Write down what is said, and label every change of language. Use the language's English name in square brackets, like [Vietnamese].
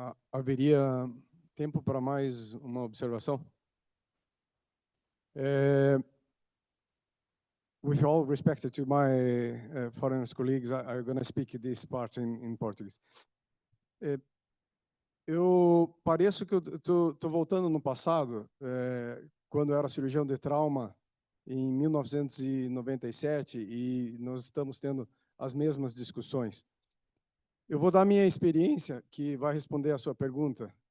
[Portuguese] Haveria tempo para mais uma observação? [English] With all respect to my foreign colleagues, I'm going to speak this part in Portuguese. [Portuguese] Eu pareço que eu estou voltando no passado, quando eu era cirurgião de trauma, em 1997, e nós estamos tendo as mesmas discussões. Eu vou dar minha experiência, que vai responder a sua pergunta.